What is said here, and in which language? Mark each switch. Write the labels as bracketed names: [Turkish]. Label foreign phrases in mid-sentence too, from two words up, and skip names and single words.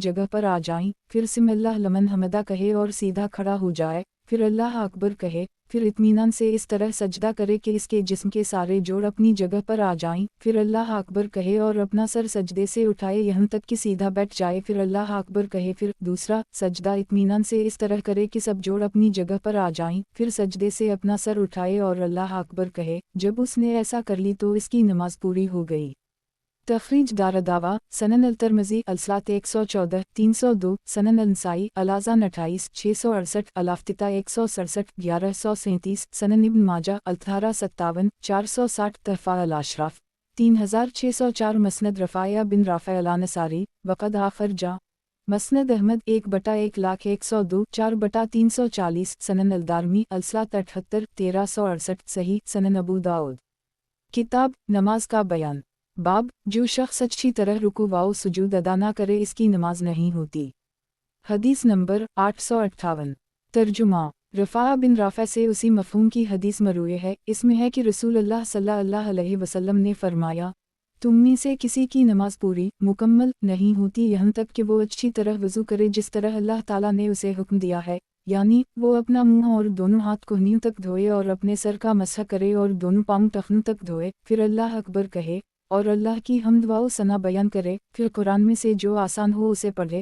[Hindi] जगह पर आ जाएं, फिर [Arabic] سمع الله لمن حمده [Hindi] कहे और सीधा खड़ा हो जाए, फिर [Arabic] الله أكبر [Hindi] कहे, फिर इत्मीनान से इस तरह सजदा करे कि इसके जिस्म के सारे जोड़ अपनी जगह पर आ जाएं, फिर [Arabic] الله أكبر [Hindi] कहे और अपना सर सजदे से उठाए यहाँ तक कि सीधा बैठ जाए, फिर [Arabic] الله أكبر [Hindi] कहे, फिर दूसरा सजदा इत्मीनान से इस तरह करे कि सब जोड़ अपनी जगह पर आ जाएं, फिर सजदे से अपना सर उठाए और [Arabic] الله أكبر [Hindi] कहे। जब उसने ऐसा कर ली तो इसकी नमाज पूरी हो गई। तखरीज दारदावा सनन अल-तिरमिज़ी अलसलात 114 302 सनन अल-नसाई अलाज़ान 28 668 अल-अफ्तिता 167 1137 सनन इब्न माजा अल-थारा 57 460 तहफ़ा अल-अशराफ 3604 मसनद रफ़ाया बिन राफ़ा अल-नसारी वक़द आखिर जा मसनद अहमद 1/1,102 4/340 सनन अल-दारमी अलसलात 78 1368 सही। सनन अबू दाऊद किताब नमाज का बयान बाब जो शख्स अच्छी तरह रुकू व सुजूद अदा ना करे इसकी नमाज नहीं होती। हदीस नंबर 858 तर्जुमा रफ़ा बिन राफ़ा से उसी मफ़हूम की हदीस मरूए है। इसमें है कि रसूल अल्लाह [Arabic] صلى الله عليه وسلم [Hindi] ने फरमाया, तुम में से किसी की नमाज पूरी मुकम्मल नहीं होती यहाँ तक कि वो अच्छी तरह वज़ू करे जिस तरह अल्लाह ताला ने उसे हुक्म दिया है, यानी वो अपना मुँह और दोनों हाथ कोहनियों तक धोए और अपने सर का मसह करे और दोनों पाँव टखनों तक धोए, फिर [Arabic] الله أكبر [Hindi] कहे और अल्लाह की हम्द व सना बयान करे, फिर कुरान में से जो आसान हो उसे पढ़े।